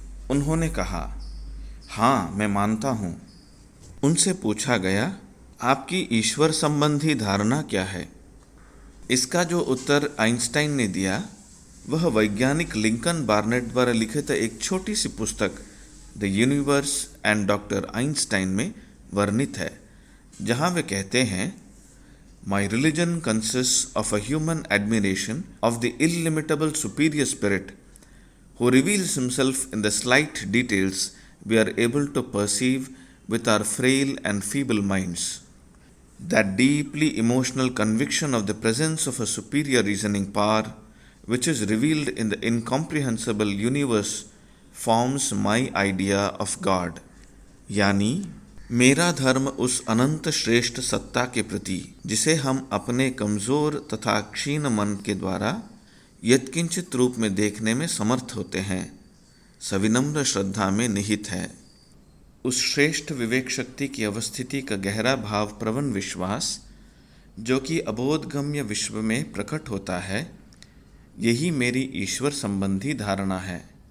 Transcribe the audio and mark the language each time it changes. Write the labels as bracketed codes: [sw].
[hi] उन्होंने कहा, हाँ, मैं मानता हूँ। उनसे पूछा गया, आपकी ईश्वर संबंधी धारणा क्या है? इसका जो उत्तर आइंस्टाइन ने दिया, वह वैज्ञानिक लिंकन बार्नेट द्वारा लिखित एक छोटी सी पुस्तक the universe and doctor Einstein में वर्णित है, जहाँ वे कहते हैं, [en] My religion consists of a human admiration of the illimitable superior spirit who reveals himself in the slight details we are able to perceive with our frail and feeble minds. That deeply emotional conviction of the presence of a superior reasoning power, which is revealed in the incomprehensible universe, forms my idea of God. [hi] यानी मेरा धर्म उस अनंत श्रेष्ठ सत्ता के प्रति जिसे हम अपने कमजोर तथा क्षीण मन के द्वारा यत्किंचित रूप में देखने में समर्थ होते हैं, सविनम्र श्रद्धा में निहित है। उस श्रेष्ठ विवेक शक्ति की अवस्थिति का गहरा भाव प्रवण विश्वास जो कि अबोधगम्य विश्व में प्रकट होता है, यही मेरी ईश्वर संबंधी धारणा है।